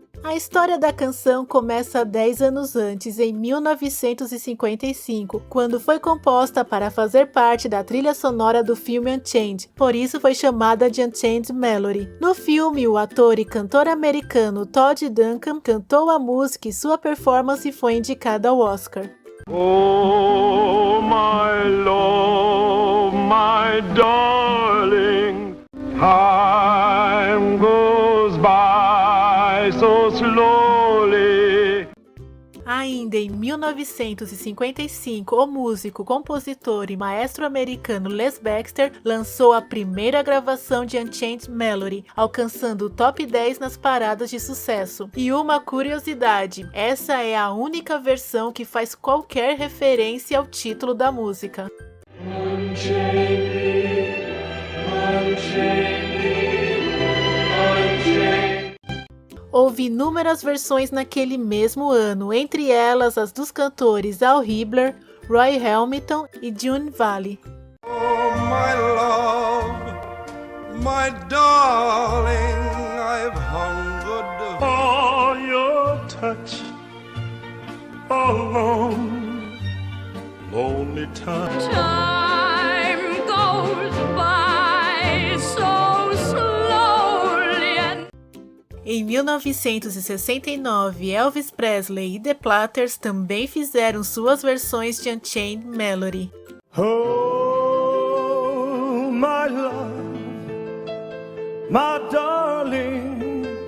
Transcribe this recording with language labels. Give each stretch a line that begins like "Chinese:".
Portuguese: A história da canção começa 10 anos antes, em 1955, quando foi composta para fazer parte da trilha sonora do filme Unchained, por isso foi chamada de Unchained Melody. No filme, o ator e cantor americano Todd Duncan cantou a música e sua performance foi indicada ao Oscar.
English: Oh, my love, my darling, time goes by so slowly.
Portuguese: Ainda em 1955, o músico, compositor e maestro americano Les Baxter lançou a primeira gravação de Unchained Melody, alcançando o top 10 nas paradas de sucesso. E uma curiosidade, essa é a única versão que faz qualquer referência ao título da música.
English: Unchain me, unchain me, unchain.
Portuguese: Houve inúmeras versões naquele mesmo ano, entre elas as dos cantores Al Hibbler, Roy Hamilton e June Valley.
English: Oh, my love, my darling, I've hungered For your touch, alone, lonely time. Time goes by so slowly and
Portuguese: Em 1969, Elvis Presley e The Platters também fizeram suas versões de Unchained Melody.
English: Oh, my love, my darling.